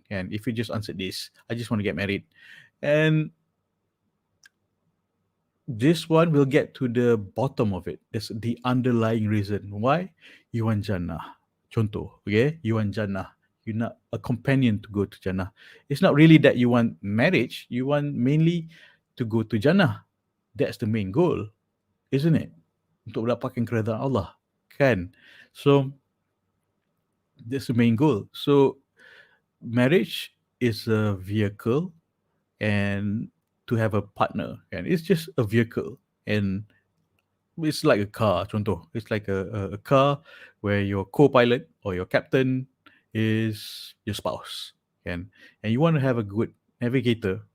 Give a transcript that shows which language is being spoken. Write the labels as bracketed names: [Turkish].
[English] And if you just answered this, I just want to get married. And this one will get to the bottom of it. That's the underlying reason why you want Jannah. [Malay] Contoh, [English] okay? You want Jannah. You not a companion to go to Jannah. It's not really that you want marriage. You want mainly to go to Jannah. That's the main goal, isn't it? [Malay] Untuk mendapatkan keredaan Allah, kan? [English] So that's the main goal. So marriage is a vehicle, and to have a partner, and it's just a vehicle, and it's like a car, [Malay] contoh. [English] It's like a car where your co-pilot or your captain is your spouse, and you want to have a good navigator.